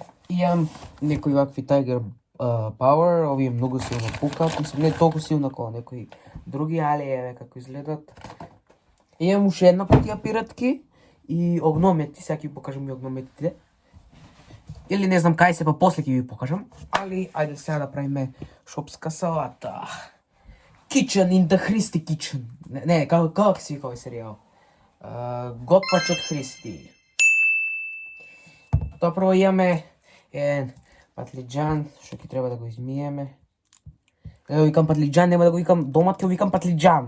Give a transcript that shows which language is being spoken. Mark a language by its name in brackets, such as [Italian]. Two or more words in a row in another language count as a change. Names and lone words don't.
[Macedonian] Имам некои вакви Tiger Power, овие многу силно пукат, мислам не толку силно како некои други, али еве како изгледат. Имам уште една кутија пиратки и огномети, сега ќе ви покажам и огнометите. Или не знам кај се, па после ќе ви покажам. Али, ајде сега да правиме шопска салата. [English] Kitchen in the Христи Kitchen. [Macedonian] Не, како ќе се вика овој серијал? Готвач од Христи. Тоа прво имаме еден патлиџан, што ќе треба да го измиеме. Да го викам патлиџан, нема да го викам домат, ќе го викам патлиџан.